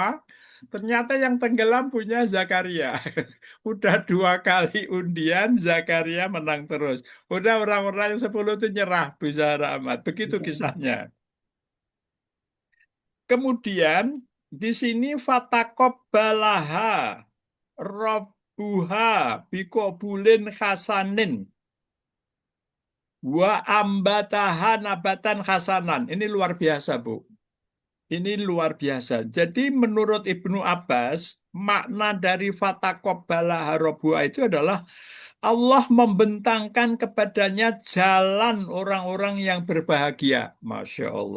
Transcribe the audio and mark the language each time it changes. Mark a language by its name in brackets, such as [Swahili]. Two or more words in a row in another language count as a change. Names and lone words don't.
[Indonesian] Ternyata yang tenggelam punya Zakaria. Udah 2 kali undian, Zakaria menang terus. Udah orang-orang yang 10 itu nyerah, Bu Zahra Ahmad. Begitu kisahnya. Kemudian di sini [Arabic] فتقبلها ربها بقبول حسن. وأنبتها نباتا حسنا. [Indonesian] Ini luar biasa, Bu. Ini luar biasa. Jadi menurut Ibnu Abbas, makna dari [Arabic] فتقبلها ربها [Indonesian] itu adalah Allah membentangkan kepadanya jalan orang-orang yang berbahagia. [Arabic] ما شاء الله.